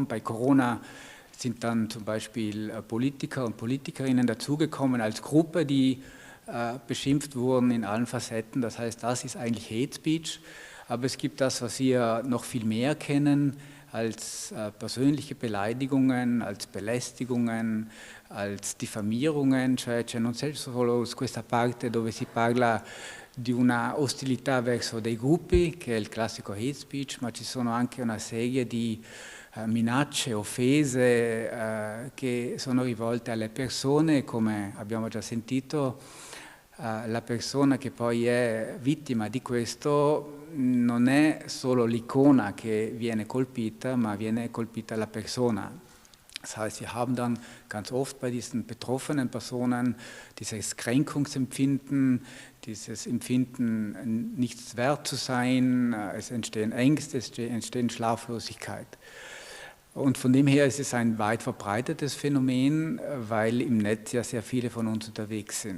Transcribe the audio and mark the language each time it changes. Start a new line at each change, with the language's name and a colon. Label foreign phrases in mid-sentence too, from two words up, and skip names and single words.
German: Bei Corona sind dann zum Beispiel Politiker und Politikerinnen dazugekommen als Gruppe, die beschimpft wurden in allen Facetten. Das heißt, das ist eigentlich
English: Hate Speech.
German: Aber es gibt das, was wir noch viel mehr kennen, als persönliche Beleidigungen, als Belästigungen, als Diffamierungen,
Italian: cioè c'è non solo questa parte dove si parla di una ostilità verso dei gruppi, che è il classico
English: hate speech,
Italian: ma ci sono anche una serie di minacce, offese che sono rivolte alle persone, come abbiamo già sentito. La persona che poi è vittima di questo non è solo l'icona che viene colpita, ma viene colpita la persona.
German: Das heißt, wir haben dann ganz oft bei diesen betroffenen Personen dieses Kränkungsempfinden, dieses Empfinden, nichts wert zu sein, es entstehen Ängste, es entstehen Schlaflosigkeit. Und von dem her ist es ein weit verbreitetes Phänomen, weil im Netz ja sehr viele von uns unterwegs sind.